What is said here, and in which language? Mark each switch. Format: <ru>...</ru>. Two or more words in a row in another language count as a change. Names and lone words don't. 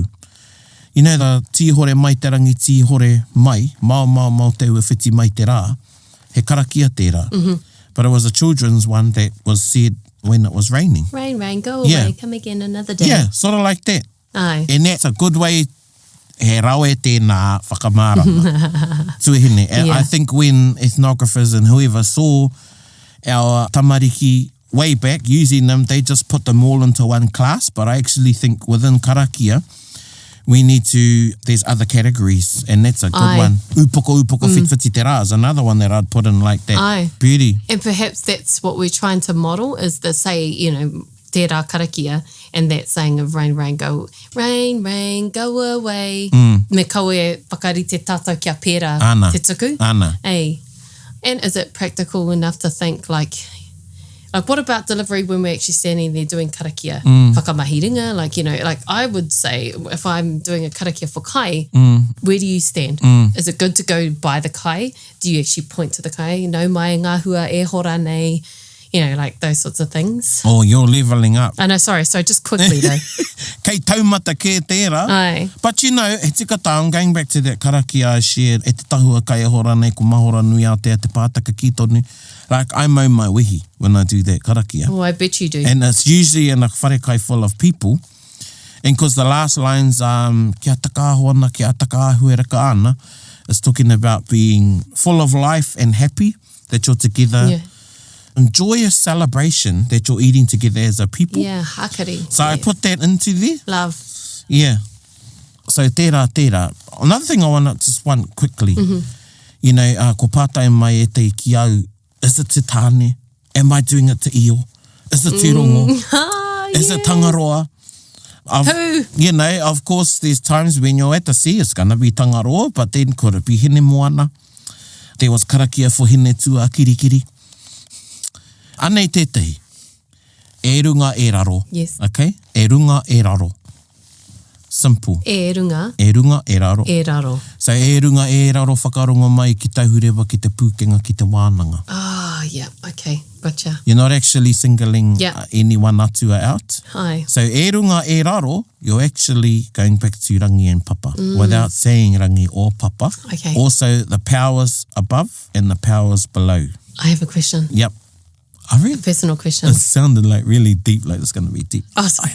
<en>You know,</en> <mi>the tihore mai te rangi, tihore mai, mau te ua whiti mai te rā, he karakia tērā.</mi> <en>But it was a children's one that was said when it was raining. Rain, go away, Yeah. come again another day. Yeah, sort of like that.</en> <mi>Ai.</mi> <en>And that's a good way,</en> <mi>he rawe tēnā whakamārama. Tuihine.</mi> <en>And Yeah. I think when ethnographers and whoever saw our tamariki way back using them, they just put them all into one class. But I actually think within karakia, we need to, there's other categories, and that's a good</en> <mi>Ai.</mi> <en>one.</en> <mi>Upoko whitwhiti te rā</mi> <en>is another one that I'd put in like that.</en> <mi>Ai.</mi> <en>Beauty. And perhaps that's what we're trying to model is the say, you know,</en> <mi>te rā karakia,</mi> <en>and that saying of rain, go away.</en> <mi>Me kaue e whakarite tātou kia pērā Ana. te tuku. Ana.</mi> <en>Hey. And is it practical enough to think like, Like, what about delivery when we're actually standing there doing karakia? Whakamahiringa, like, you know, like I would say if I'm doing a karakia for kai, where do you stand? Is it good to go by the kai? Do you actually point to the kai?</en> <mi>No mai ngā hua e hora nei,</mi> <en>you know, like those sorts of things. Oh, you're levelling up. I know, sorry, so just quickly though.</en> <mi>Kei taumata ke tērā.</mi> <en>Aye. But you know,</en> <mi>he tika tā,</mi> <en>I'm going back to that karakia I shared,</en> <mi>e te tahua kai e hora nei, ko mahora nui a te pātaka ki tonu.</mi> <en>Like, I mow my wehi when I do that karakia. Oh, I bet you do. And it's usually in a wharekai full of people. And because the last lines,</en> <mi>kia takahoana, kia takahua reka ana,</mi> <en>is talking about being full of life and happy, that you're together. Yeah. Joyous celebration that you're eating together as a people. Yeah, hakari. So yeah. I put that into there. Love. Yeah. So tērā. Another thing I want to just one quickly. You know,</en> <mi>ko pātai mai e te ki au.</mi> <en>Is it</en> <mi>te tāne?</mi> <en>Am I doing it</en> <mi>te io?</mi> <en>Is it</en> <mi>te rongo?</mi> <en>Is it tangaroa? Who? You know, of course, there's times when you're at the sea, it's going to be tangaroa, but then could it be</en> <mi>hene moana?</mi> <en>There was karakia for</en> <mi>hene tua kirikiri. Anei tētahi. E runga e raro.</mi> <en>Yes.</en> <mi>Okay? E runga e raro. Simple. E runga. E runga e raro. E raro. So e runga e raro whakaronga mai ki tauhurewa, ki te pūkenga, ki te wānanga.</mi> <en>Ah, yeah, okay, gotcha. You're not actually singling anyone atua out. Hi.</en> <mi>So e runga e raro,</mi> <en>you're actually going back to rangi and papa without saying rangi or papa. Okay. Also the powers above and the powers below. I have a question. Yep. I really, Personal question. it sounded like really deep, like it's going to be deep. Oh, I sorry.</en>